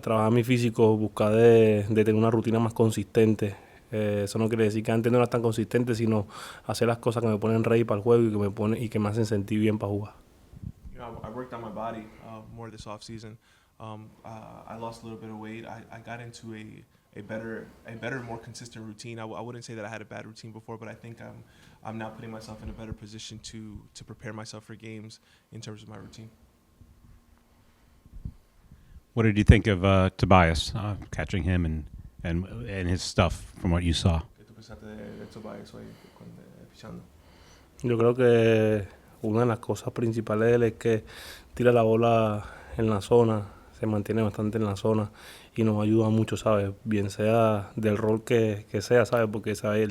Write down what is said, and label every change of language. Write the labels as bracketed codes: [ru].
[es] Trabajar mi físico, buscar de tener una rutina más consistente. Eso no quiere decir que antes no era tan consistente, sino hacer las cosas que me ponen ready para el juego y que me hacen sentir bien para jugar. [en] I worked on my body more this off season. I lost a little bit of weight. I got into a better, more consistent routine. I wouldn't say that I had a bad routine before, but I think I'm now putting myself in a better position to prepare myself for games in terms of my routine. What did you think of Tobias, catching him and his stuff from what you saw? [es] ¿Qué tú pensaste de Tobias hoy pichando? Yo creo que una de las cosas principales de él es que tira la bola en la zona, se mantiene bastante en la zona y nos ayuda mucho, ¿sabes? Bien sea del rol que sea, ¿sabes? Porque ¿sabes?